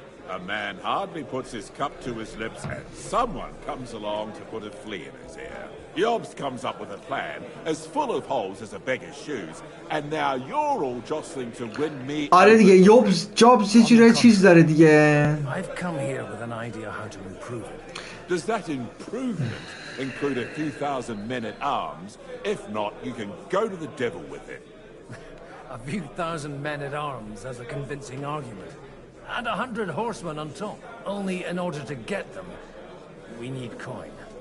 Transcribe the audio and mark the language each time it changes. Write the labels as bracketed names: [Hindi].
[English] A man hardly puts his cup to his lips and someone comes along to put a flea in his ear. Yobs comes up with a plan as full of holes as a beggar's shoes and now you're all jostling to win me. [Persian] آره دیگه جابز یه جوری چیز داره دیگه. [English] I've come here with an idea how to improve it. Does that improvement include a few thousand men at arms? If not, you can go to the devil with it. A few thousand men at arms as a convincing argument. And 100 horsemen on top. Only in order to get them, we need coin.